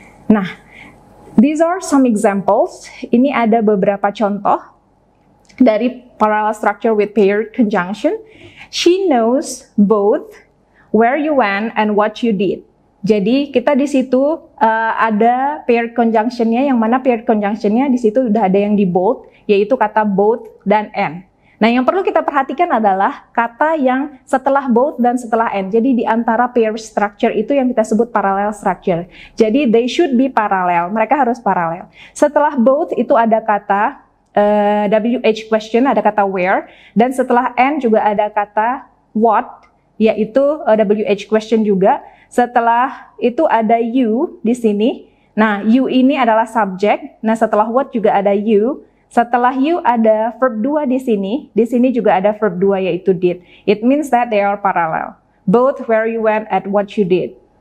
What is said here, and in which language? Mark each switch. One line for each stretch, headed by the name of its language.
English: Nah, these are some examples.
Indonesian: Ini ada beberapa contoh dari
English: parallel structure with paired conjunction. She knows both where you went and what you did.
Indonesian: Jadi kita di situ ada paired conjunctionnya, yang mana paired conjunctionnya di situ udah ada yang di bold, yaitu kata both dan and. Nah, yang perlu kita perhatikan adalah kata yang setelah both dan setelah and. Jadi di antara pair structure itu yang kita sebut parallel structure.
English: Jadi they should be parallel.
Indonesian: Mereka harus paralel. Setelah both itu ada kata WH question, ada kata where, dan setelah and juga ada kata what, yaitu WH question juga. Setelah itu ada you di sini. Nah, you ini adalah subject. Nah, setelah what juga ada you. Setelah you ada verb 2 di sini. Di sini juga ada verb 2 yaitu did.
English: It means that they are parallel. Both where you went and what you did.